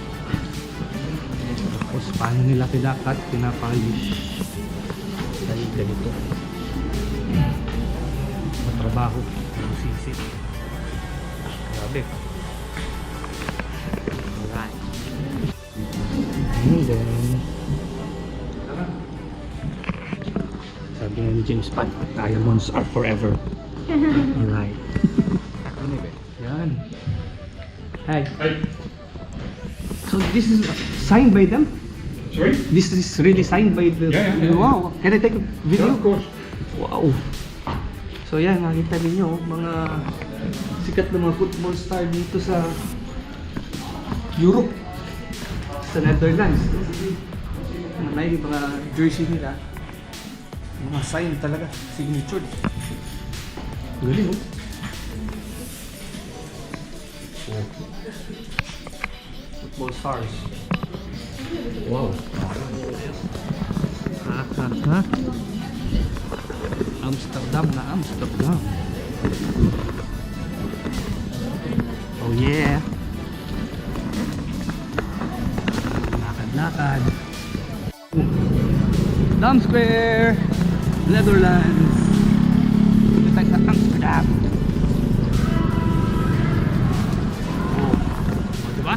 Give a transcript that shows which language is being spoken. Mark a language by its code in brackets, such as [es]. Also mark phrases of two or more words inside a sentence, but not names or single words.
[tl] Tapos paano nila pinakat, pinapolish dahil ganito matrabaho, masisip. Grabe. Alright. [en] And then [tl] Sabi nga ni [en] James Bond, diamonds are forever. Alright. Yan. Hi. So this is signed by them? Sorry? This is really signed by the... Yeah. Wow. Can I take a video? Of course. Wow. [tl] So yan, nakita ninyo mga sikat na mga football star dito sa Europe, sa Netherlands. May mga jersey nila, mga sign talaga, signature. Galing, oh. [en] Football stars. Wow. Ha? [tl] Amsterdam na Amsterdam. [en] Oh yeah. [tl] Lakad-lakad. Dam Square, Netherlands. Dito tayo sa Amsterdam. Oh, diba?